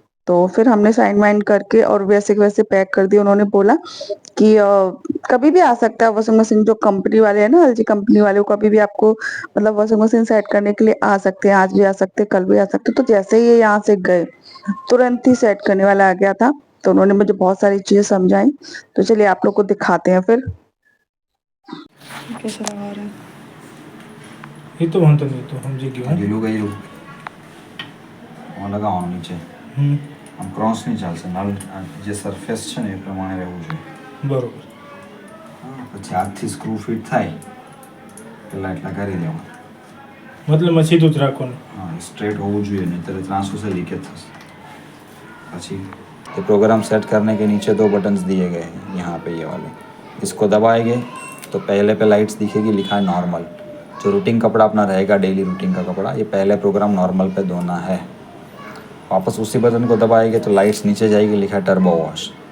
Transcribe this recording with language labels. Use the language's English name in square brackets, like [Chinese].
[Hindi] तो फिर हमने साइन वाइन करके और वैसे के वैसे पैक कर दिया। उन्होंने बोला कि कभी भी आ सकता है वॉशिंग मशीन, जो कंपनी वाले हैं ना, एलजी कंपनी वाले, वो कभी भी आपको मतलब वॉशिंग मशीन सेट करने के लिए आ सकते हैं। आज भी आ सकते हैं, कल भी आ सकते हैं। तो जैसे ही ये यहाँ से गए, तुरंत ही सेट करने वाला आ गया था। तो उन्होंने मुझे बहुत सारी चीजें समझाई। तो चलिए आप लोग को दिखाते हैं फिर कैसे लगा रहे हैं। [Gujarati] એ તો વાંધો નહીં, તો સમજી ગયો. લીલું ગયું લગાવવાનું નીચે આમ ક્રોસ નહીં ચાલશે નલ જે સરફેસ છે ને એ પ્રમાણે રહેવું જોઈએ. બરોબર. પછી હાથથી સ્ક્રૂ ફિટ થાય પેલા એટલા કરી દેવા. [Hindi] मतलब मैं [Gujarati] सीधું જ રાખવાનું. હા, સ્ટ્રેટ હોવું જોઈએ, નહીંતર ત્રાંસુ से लीकेज થશે. પછી [Hindi] तो प्रोग्राम सेट करने के नीचे 2 बटन्स दिए गए हैं, यहाँ पे ये वाले. इसको दबाएंगे तो पहले पे लाइट्स दिखेगी, लिखा है नॉर्मल. जो रूटीन कपड़ा अपना रहेगा, डेली रूटीन का कपड़ा, ये पहले प्रोग्राम नॉर्मल पे धोना है. वापस उसी बटन को दबाएंगे तो लाइट्स नीचे जाएगी, लिखा है टर्बो वॉश.